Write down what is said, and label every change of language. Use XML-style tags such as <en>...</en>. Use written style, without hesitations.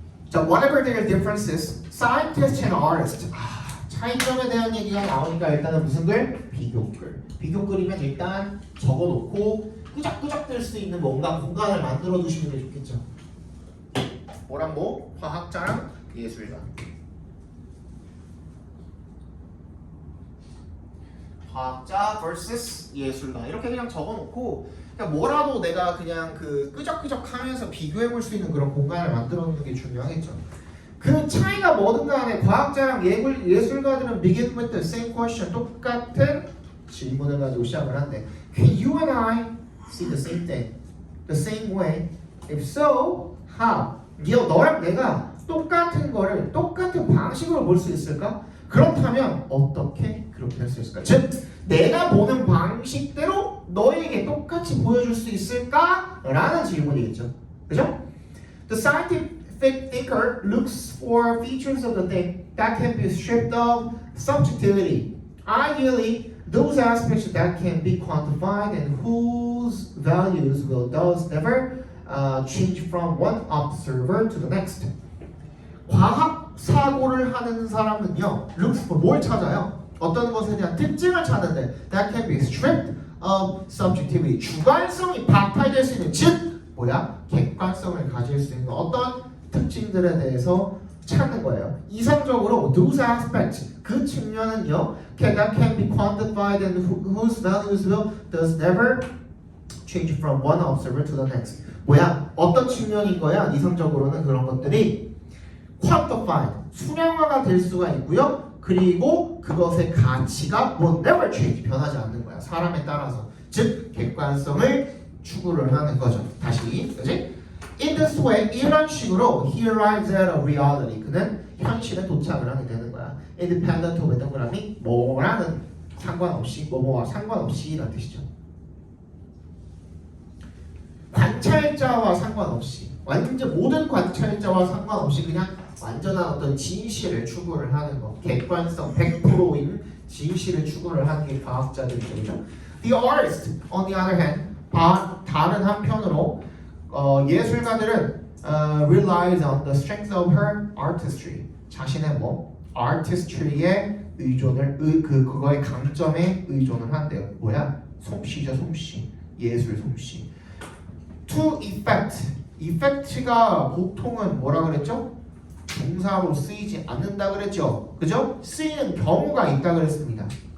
<en>자, whatever their differences, scientists and artists.</en> <ko>차이점에 대한 얘기가 나오니까 일단은 무슨 글? 비교글. 비교글이면 일단 적어놓고 끄적끄적 될 수 있는 뭔가 공간을 만들어 두시는 게 좋겠죠. 뭐랑 뭐? 화학자랑 예술가. 화학자 vs 예술가 이렇게 그냥 적어놓고 그냥 뭐라도 내가 그냥 그 끄적끄적하면서 비교해볼 수 있는 그런 공간을 만들어놓는 게 중요하겠죠. 그 차이가 뭐든 간에 과학자랑 예술가들은</ko> <en>begin with the same question</en> <ko>똑같은 질문을 가지고 시작을 한대.</ko> <en>Can you and I see the same thing, the same way? If so, how?</en> <ko>너랑 내가 똑같은 거를 똑같은 방식으로 볼 수 있을까? 그렇다면 어떻게 그렇게 할 수 있을까? 즉, 내가 보는 방식대로 너에게 똑같이 보여줄 수 있을까? 라는 질문이겠죠. 그죠?</ko> <en>The scientific thinker looks for features of the thing that can be stripped of subjectivity. Ideally, those aspects that can be quantified and whose values will thus never change from one observer to the next.</en> <ko>과학 사고를 하는 사람은요,</ko> <en>looks for</en> <ko>뭘 찾아요? 어떤 것에 대한 특징을 찾는데</ko> <en>that can be stripped of subjectivity.</en> <ko>주관성이 박탈될 수 있는 즉 뭐야? 객관성을 가질 수 있는 어떤 특징들에 대해서 찾는 거예요. 이상적으로</ko> <en>those aspects</en> <ko>그 측면은요,</ko> <en>that can be quantified and whose values will thus never change from one observer to the next.</en> <ko>뭐야? 어떤 측면인 거야? 이상적으로는 그런 것들이 quantified, 수량화가 될 수가 있고요. 그리고 그것의 가치가</ko> <en>will never change,</en> <ko>변하지 않는 거야. 사람에 따라서. 즉, 객관성을 추구를 하는 거죠. 다시, 그지?</ko> <en>In this way,</en> <ko>이런 식으로</ko> <en>he arrives at a reality.</en> <ko>그는 현실에 도착을 하게 되는 거야.</ko> <en>Independent of</en> <ko>동그라미 뭐라는 상관없이, 뭐뭐와 상관없이 라는 뜻이죠. 관찰자와 상관없이 완전 모든 관찰자와 상관없이 그냥 완전한 어떤 진실을 추구를 하는 거, 객관성 100%인 진실을 추구를 하는 게 과학자들이죠. 그죠?</ko> <en>The artist, on the other hand,</en> <ko>다른 한편으로 예술가들은</ko> <en>relies on the strength of her artistry.</en> <ko>자신의</ko> <en>artistry의</en> <ko>의존을 그거의 강점에 의존을 한대요. 뭐야? 솜씨죠, 솜씨. 예술 솜씨.</ko> <en>To effect.</en> <ko>effect가 보통은 뭐라 그랬죠? 동사로 쓰이지 않는다 그랬죠. 그죠? 쓰이는 경우가 있다 그랬습니다.</ko>